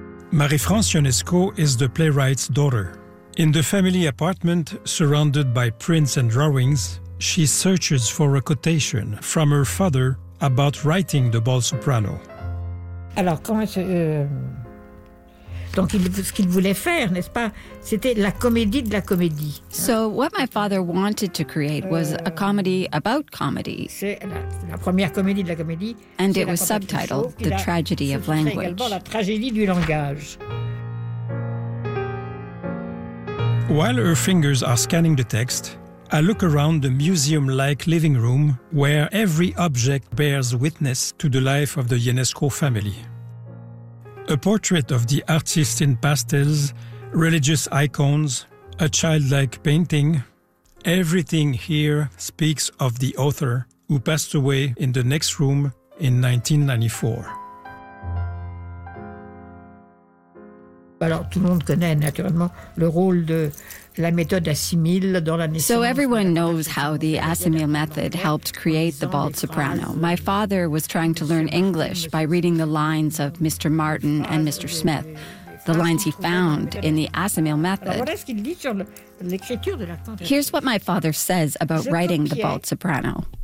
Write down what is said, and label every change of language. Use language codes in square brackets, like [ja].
[en] Marie-France Ionesco is the playwright's daughter. In the family apartment, surrounded by prints and drawings, she searches for a quotation from her father about writing the bald soprano. [fr] Alors, comment je... Donc, ce qu'il voulait faire, n'est-ce pas, c'était la comédie de la comédie. [en] So, what my father wanted to create was a comedy about comedy. [fr] C'est la première comédie de la comédie. [en] And it was subtitled The Tragedy of Language. [fr] C'est également la tragédie du langage. [en] While her fingers are scanning the text, I look around the museum-like living room where every object bears witness to the life of the Ionesco family. A portrait of the artist in pastels, religious icons, a childlike painting. Everything here speaks of the author who passed away in the next room in 1994. [fr] Alors, tout le monde connaît naturellement le rôle de la méthode Assimil dans la naissance. [en] So everyone knows how the Assimil method helped create the bald soprano. My father was trying to learn English by reading the lines of Mr. Martin and Mr. Smith, the lines he found in the Assimil method. Here's what my father says about writing the bald soprano.